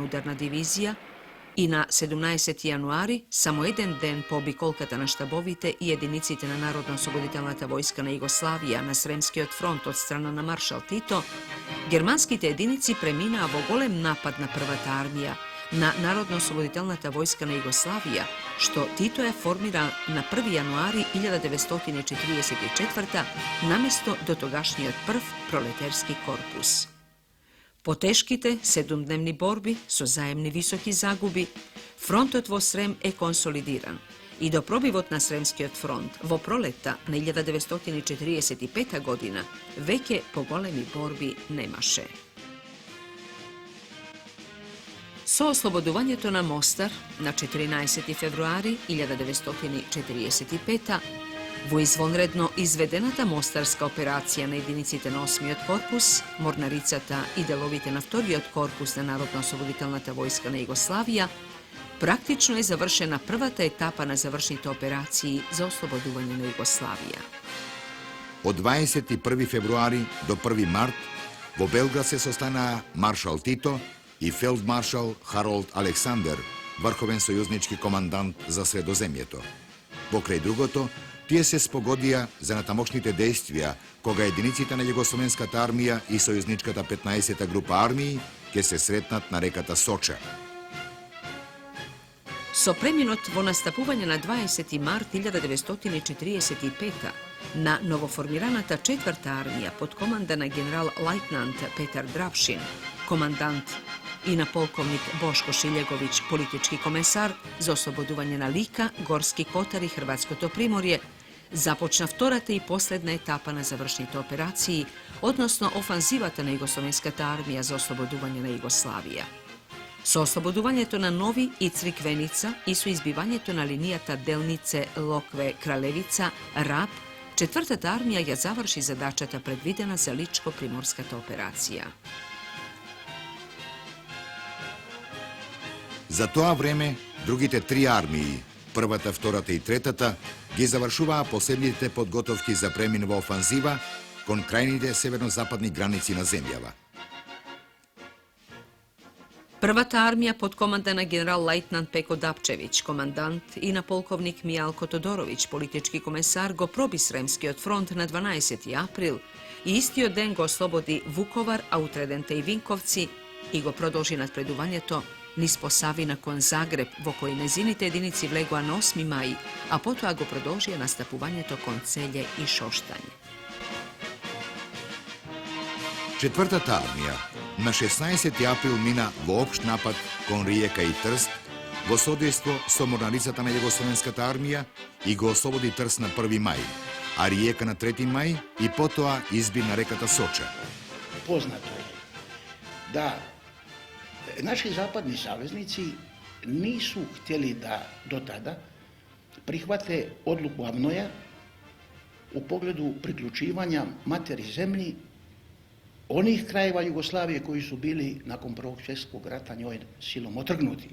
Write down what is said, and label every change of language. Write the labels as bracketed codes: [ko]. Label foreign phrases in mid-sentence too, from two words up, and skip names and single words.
[mk] ударна дивизија и на 17 јануари, само еден ден по обиколката на штабовите и единиците на Народно-освободителната војска на Југославија на Сремскиот фронт од страна на маршал Тито, германските единици преминаа во голем напад на првата армија, на Народно-освободителната војска на Југославија, што Тито е формира на 1. јануари 1944 наместо дотогашниот прв пролетарски корпус. По тешките 7-дневни борби со заемни високи загуби, фронтот во Срем е консолидиран и до пробивот на Сремскиот фронт, во пролета на 1945 година, веќе по големи борби немаше. Со ослободувањето на Мостар на 14. февруари 1945. Во извонредно изведената мостарска операција на единици на 8. корпус, морнарицата и деловите на 2. корпус на Народно-ослободителната војска на Југославија, практично е завршена првата етапа на завршните операции за ослободување на Југославија. Од 21. февруари до 1. март во Белград се состана маршал Тито и фелдмаршал Харолд Александер, врховен сојузнички командант за Средоземјето. Покрај другото, тие се спогодија за натамошните дејствија кога единиците на Југословенската армија и сојузничката 15. група армии ќе се сретнат на реката Соча. Со преминот во настапување на 20. март 1945. на новоформираната 4. армија под командана генерал-лајтнант Петар Драпшин, командант и на полковник Бошко Шиљеговиќ, политички комесар за ослободување на Лика, Горски Котар и Хрватското Приморје, започна втората и последна етапа на завршните операции, односно офанзивата на Југословенската армија за ослободување на Југославија. Со ослободувањето на Нови и Црквеница и со избивањето на линијата Делнице, Локве, Кралевица, Раб, 4. армија ја заврши задачата предвидена за Личко-приморската операција. За тоа време, другите 3 армии, првата, втората и третата, ги завршуваа последните подготовки за премин во офанзива кон крајните северно-западни граници на земјава. Првата армија под командана генерал-лајтнант Пеко Дапчевиќ, командант и на полковник Мијалко Тодоровиќ, политички комесар, го проби Сремскиот фронт на 12. април и истиот ден го ослободи Вуковар, Outredente и Винковци и го продолжи надпредувањето низ Посавина кон Загреб, во кои нејзините единици влегуваа на 8. мај, а потоа го продолжи настапувањето кон Целје и Шоштање. Четвртата армија на 16. април мина во општ напад кон Риека и Трст во содейство со морнарицата на Југословенската армија и го ослободи Трст на 1. мај, а Риека на 3. мај и потоа изби на реката Соча. [sr] Poznato je da naši zapadni saveznici nisu htjeli da do tada prihvate odluku Avnoja u pogledu priključivanja materi zemlji onih krajeva Jugoslavije koji su bili nakon Prvog svjetskog rata njoj silom otrgnuti.